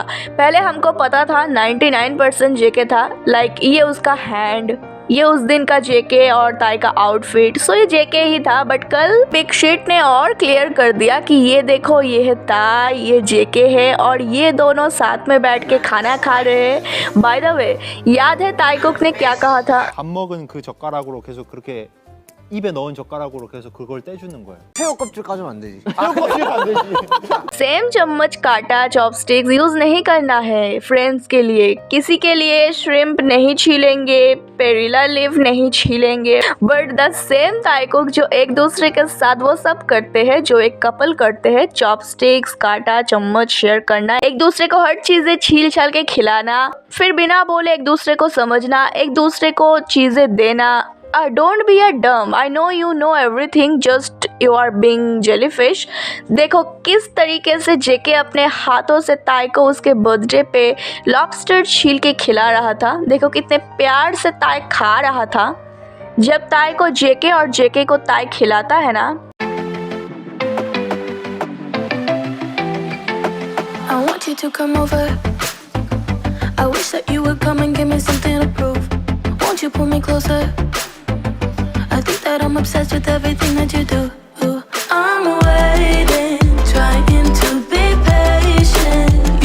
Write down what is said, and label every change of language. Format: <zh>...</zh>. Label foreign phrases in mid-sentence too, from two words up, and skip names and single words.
<hi>पहले हमको पता था 99% जेके था, लाइक ये उसका हैंड, ये उस दिन का जेके और ताई का आउटफिट, सो ये जेके ही था। बट कल पिक शीट ने और क्लियर कर दिया कि ये देखो ये है ताई, ये जेके है और ये दोनों साथ में बैठ के खाना खा रहे हैं।</hi> <en>by the way,</en> <hi>याद है ताइकुक ने क्या कहा था?</hi> <ko>밥 먹은 그 젓가락으로 계속 그렇게 입에 넣은 젓가락으로 계속 그걸 떼주는 거예요. 새우 껍질 까주면 안 되지. 껍질 안 되지.</ko> <hi>सेम चम्मच काटा</hi> <en>chopsticks use</en> <hi>नहीं करना है फ्रेंड्स के लिए, किसी के लिए श्रिम्प नहीं छीलेंगे,</hi> <en>perilla leaf</en> <hi>नहीं छीलेंगे,</hi> <en>but the same</en> <hi>ताइकुक जो एक दूसरे के साथ वो सब करते हैं जो एक कपल करते हैं, चॉपस्टिक्स काटा चम्मच शेयर करना, एक दूसरे को हर चीजें छील छाल के खिलाना, फिर बिना बोले एक दूसरे को समझना, एक दूसरे को चीजें देना।</hi> <en>Don't be a dumb. I know you know everything. Just you are being jellyfish.</en> <hi>देखो किस तरीके से जेके अपने हाथों से ताई को उसके बर्थडे पे लॉबस्टर छील के खिला रहा था। देखो कितने प्यार से ताई खा रहा था। जब ताई को जेके और जेके को ताई खिलाता है ना,</hi> <en>I want you to come over. I wish that you would come and give me something to prove. Won't you pull me closer? I think that I'm obsessed with everything that you do. I'm waiting, trying to be patient.</en>